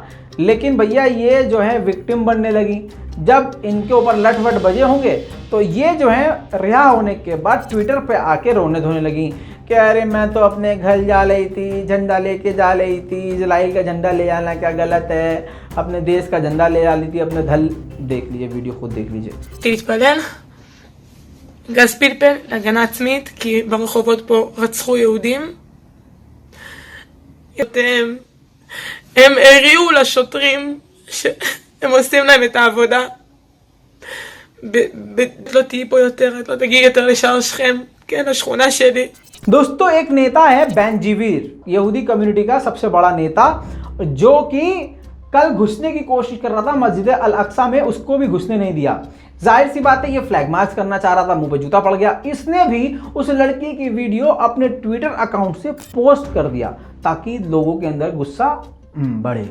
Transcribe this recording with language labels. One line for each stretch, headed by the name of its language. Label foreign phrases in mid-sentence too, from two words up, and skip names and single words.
Hindi: लेकिन भैया ये जो है विक्टिम बनने लगी। जब इनके ऊपर लटवट बजे होंगे तो ये जो है रिहा होने के बाद ट्विटर पे आके रोने धोने लगी कि अरे मैं तो अपने घर जा रही थी, झंडा लेके जा रही थी, इजराइल का झंडा ले जाना क्या गलत है, अपने देश का झंडा ले जा रही थी, अपने धल। देख लीजिए वीडियो, खुद देख लीजिए।
Hebrew: להתפלל, גז פלפל, הגנה עצמית, כי ברחובות פה רצחו יהודים. הם הריעו לשוטרים שהם עושים להם את העבודה. לא תהיי פה יותר, את לא תגיעי יותר לשער שכם, כן, השכונה שלי.
Hindi: दोस्तों, एक नेता है बेन जीवीर, यहूदी कम्युनिटी का सबसे बड़ा नेता, जो कि कल घुसने की कोशिश कर रहा था मस्जिद अल अक्सा में, उसको भी घुसने नहीं दिया। जाहिर सी बात है, ये
English: flag march
Hindi: करना चाह रहा था, मुंह पे जूता पड़ गया। इसने भी उस लड़की की वीडियो अपने
English: Twitter account
Hindi: से पोस्ट कर दिया ताकि लोगों के अंदर गुस्सा बढ़े।